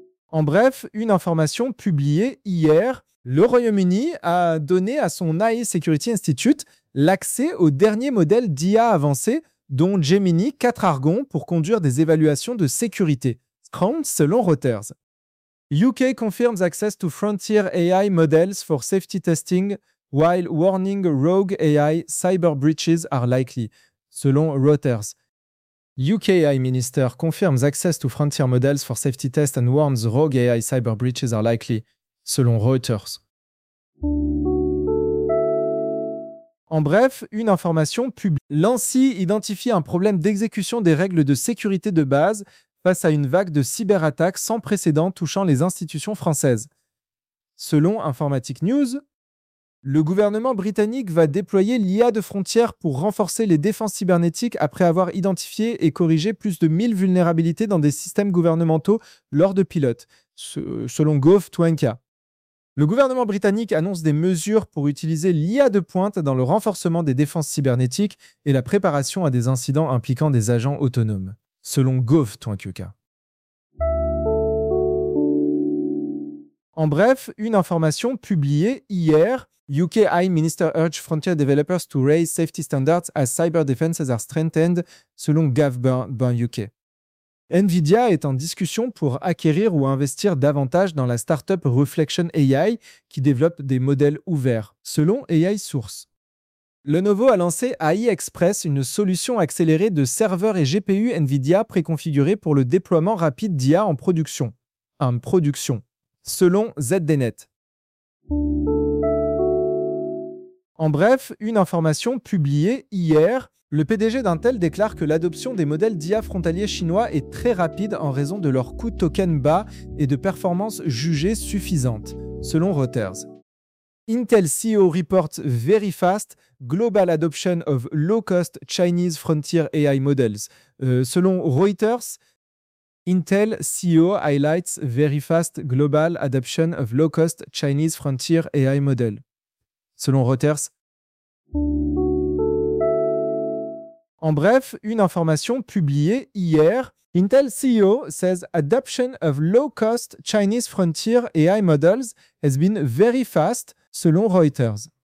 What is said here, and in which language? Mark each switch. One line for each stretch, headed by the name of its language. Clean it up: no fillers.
French: En bref, une information publiée hier, le Royaume-Uni a donné à son AI Security Institute l'accès au dernier modèle d'IA avancé dont Gemini 4 Argon pour conduire des évaluations de sécurité. Scrum selon Reuters.
English: UK confirms access to frontier AI models for safety testing while warning rogue AI cyber breaches are likely, selon Reuters. UK AI Minister confirms access to frontier models for safety test and warns rogue AI cyber breaches are likely, selon Reuters.
French: En bref, une information publiée. L'ANSI identifie un problème d'exécution des règles de sécurité de base face à une vague de cyberattaques sans précédent touchant les institutions françaises. Selon Informatique News, le gouvernement britannique va déployer l'IA de frontières pour renforcer les défenses cybernétiques après avoir identifié et corrigé plus de 1000 vulnérabilités dans des systèmes gouvernementaux lors de pilotes, selon Gov.Twenka. Le gouvernement britannique annonce des mesures pour utiliser l'IA de pointe dans le renforcement des défenses cybernétiques et la préparation à des incidents impliquant des agents autonomes, selon gov.uk. En bref, une information publiée hier.
English: UK High Minister urge frontier developers to raise safety standards as cyber defenses are strengthened, selon Gov.UK.
French: Nvidia est en discussion pour acquérir ou investir davantage dans la startup Reflection AI qui développe des modèles ouverts, selon AI Source. Lenovo a lancé AI Express, une solution accélérée de serveurs et GPU Nvidia préconfigurés pour le déploiement rapide d'IA en production. Selon ZDNet. En bref, une information publiée hier. Le PDG d'Intel déclare que l'adoption des modèles d'IA frontaliers chinois est très rapide en raison de leur coût token bas et de performances jugées suffisantes, selon Reuters.
English: Intel CEO reports very fast global adoption of low-cost Chinese frontier AI models. Selon Reuters, Intel CEO highlights very fast global adoption of low-cost Chinese frontier AI model. Selon Reuters.
French: En bref, une information publiée hier.
English: Intel CEO says adoption of low-cost Chinese frontier AI models has been very fast, selon Reuters.